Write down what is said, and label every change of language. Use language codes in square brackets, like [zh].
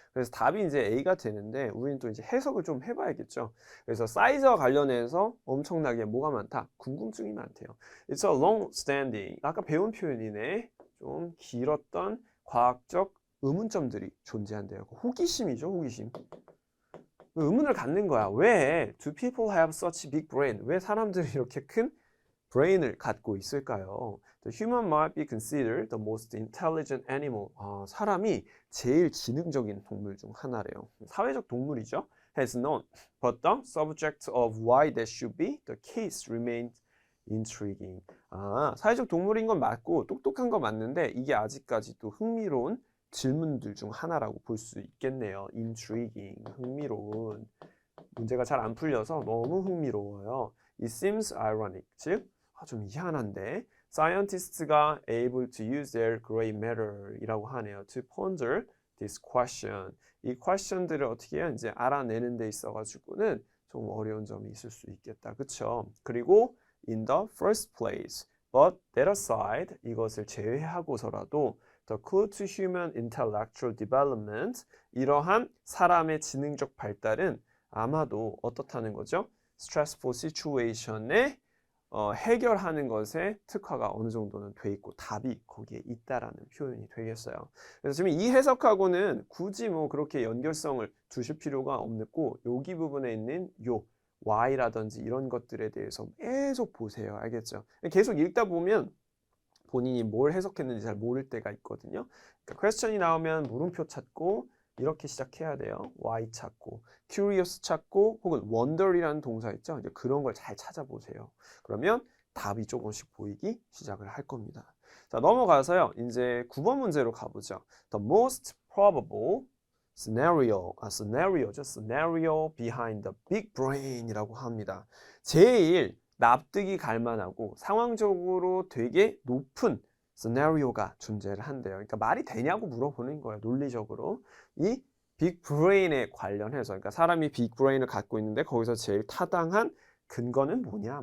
[ko] 그래서 답이 이제 A가 되는데 우리는 또 이제 해석을 좀 해봐야겠죠. 그래서 사이즈와 관련해서 엄청나게 뭐가 많다? 궁금증이 많대요. [en] It's a long-standing. [ko] 아까 배운 표현이네. 좀 길었던 과학적 의문점들이 존재한대요. 호기심이죠, 호기심. 의문을 갖는 거야. [en] 왜 do people have such big brain? [ko] 왜 사람들이 이렇게 큰 brain을 갖고 있을까요? [en] The human might be considered the most intelligent animal. [ko] 사람이 제일 지능적인 동물 중 하나래요. 사회적 동물이죠. [en] Has known. But the subject of why that should be the case remains intriguing. [ko] 사회적 동물인 건 맞고 똑똑한 건 맞는데 이게 아직까지도 흥미로운 질문들 중 하나라고 볼 수 있겠네요. intriguing, 흥미로운. 문제가 잘 안 풀려서 너무 흥미로워요. [en] It seems ironic, [ko] 즉 좀 희한한데 [en] scientists가 able to use their gray matter이라고 하네요. To ponder this question. [ko] 이 question들을 어떻게 해야 이제 알아내는 데 있어가지고는 좀 어려운 점이 있을 수 있겠다. 그쵸? [en] 그리고 in the first place, but that aside, [ko] 이것을 제외하고서라도 [en] The clue to human intellectual development, [ko] 이러한 사람의 지능적 발달은 아마도 어떻다는 거죠? stressful situation에 해결하는 것에 특화가 어느 정도는 돼 있고 답이 거기에 있다라는 표현이 되겠어요. 그래서 지금 이 해석하고는 굳이 뭐 그렇게 연결성을 두실 필요가 없고 여기 부분에 있는 요 Y라든지 이런 것들에 대해서 계속 보세요. 알겠죠? 계속 읽다 보면 본인이 뭘 해석했는지 잘 모를 때가 있거든요. 그러니까 question이 나오면 물음표 찾고 이렇게 시작해야 돼요. why 찾고 curious 찾고 혹은 wonder이라는 동사 있죠. 이제 그런 걸 잘 찾아보세요. 그러면 답이 조금씩 보이기 시작을 할 겁니다. 자, 넘어가서요. 이제 9번 문제로 가보죠. [en] The most probable scenario [ko] 죠. [en] scenario behind the big brain이라고 합니다. [ko] 제일 납득이 갈 만하고 상황적으로 되게 높은 scenario가 존재를 한대요. 그러니까 말이 되냐고 물어보는 거예요. 논리적으로. 이 빅 브레인에 관련해서 그러니까 사람이 빅 브레인을 갖고 있는데 거기서 제일 타당한 근거는 뭐냐?